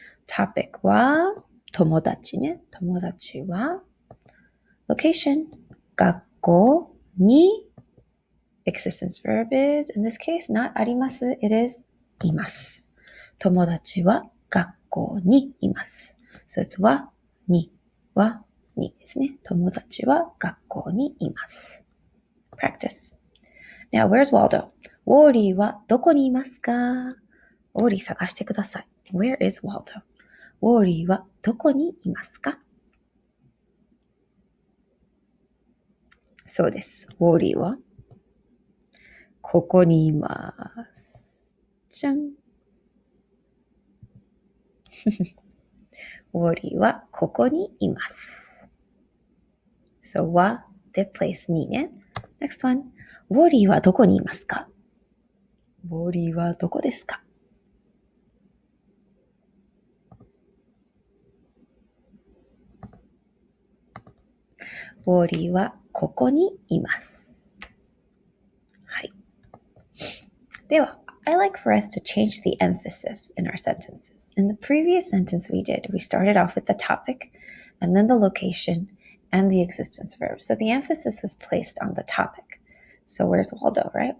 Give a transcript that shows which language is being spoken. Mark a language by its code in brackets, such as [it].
[en] topic [ja] は友達ね。友達は [en] location [ja] 学校に [en] existence verb is in this case not [ja] あります [en] it is [ja] います。友達は学校にいます。 [en] So it's [ja] はにですね。友達は学校にいます。 [en] Practice. Now, where's Waldo? [ja] ウォーリーはどこにいますか？ウォーリー探してください。 [en] Where is Waldo? [ja] ウォーリーはどこにいますか？そうです。ウォーリーはここにいます。じゃん。ウォーリーはここにいます。 [en] So, は the place にね。 Next one. [ja] ウォーリーはどこにいますか？ウォーリーはどこですか？ウォーリーはここにいます。はい。 [en] では、I like for us to change the emphasis in our sentences. In the previous sentence we did, we started off with the topic and then the location and the existence verb. So the emphasis was placed on the topic. So where's Waldo, right?